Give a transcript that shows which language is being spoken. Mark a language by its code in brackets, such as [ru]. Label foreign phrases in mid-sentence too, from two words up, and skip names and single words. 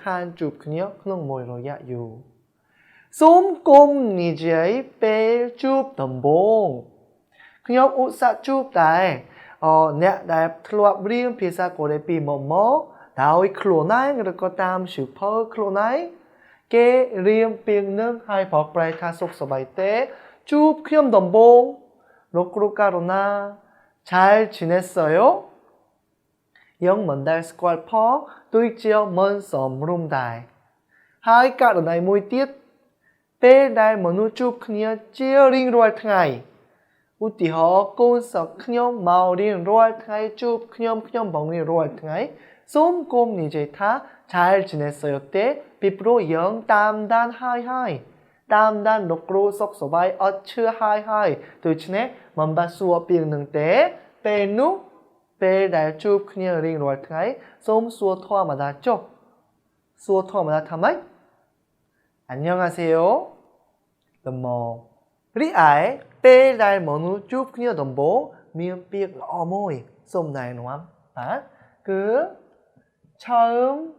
[km] ខានជួបគ្នាក្នុងមួយរយៈយូរសូមគុំនិយាយពេលជួបដំបូងខ្ញុំឧស្សាហ៍ជួបតែអ្នកដែលធ្លាប់រៀនភាសាកូរ៉េពីមុនមកដោយខ្លួនឯងឬក៏តាមសៀវភៅខ្លួនឯងគេរៀនពាក្យ នឹងហើយបកប្រែថាសុខសប្បាយទេជួបខ្ញុំដំបូងលោកគ្រូករណា [ko] 잘 지냈어요 [km] យើងមិនដែលស្គាល់ផងដូចជាមិនសមរម្យដែរហើយករណីមួយទៀតពេល ដែលមនុស្សជួបគ្នាជារៀងរាល់ថ្ងៃឧទាហរណ៍កូនសិស្សខ្ញុំមករៀនរាល់ថ្ងៃជួបខ្ញុំបងរៀន រាល់ថ្ងៃសូមគុំនិយាយថា [ko] 잘 지냈어요 [km] ទេពីព្រោះយើងតាមដានហើយតាមដា នលោកគ្រូសុខសប្បាយអត់ឈឺហើយដូច្នេះមិនបាច់សួរពាក្យនឹងទេពេលនោះពេលដែលជួបគ្នារៀងរាល់ថ្ងៃសូមសួរធម្មតាចុះសួរធម្មតាថាម៉េច안녕하세요ល្មមរីឯពេលដែលមនុស្សជួបគ្នាដំបូងមានពាក្យល្អមួយសូមណែនាំបាទគឺឆើម